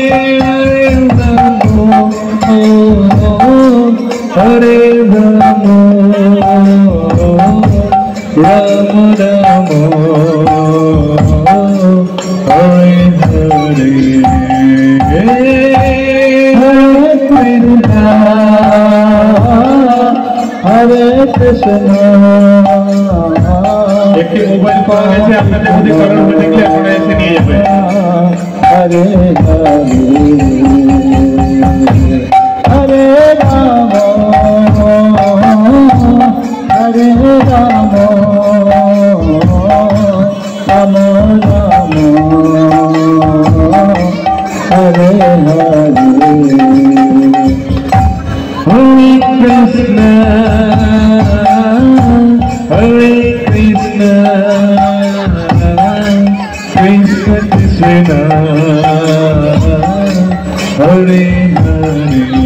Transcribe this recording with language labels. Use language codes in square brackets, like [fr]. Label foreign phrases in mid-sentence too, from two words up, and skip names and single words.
[sa] Hare Rama Ram Ram Hare Hare Hare Krishna [bn] একটি মোবাইল পাওয়া গেছে আপনাদের যদি কারোর হয়ে থাকলে আপনারা এসে নিয়ে যাবেন [sa] Hare Hare Hare Ram Hare Ram Ram Ram Hare Hare Hare Krishna Hare Krishna Krishna Krishna Hare Hare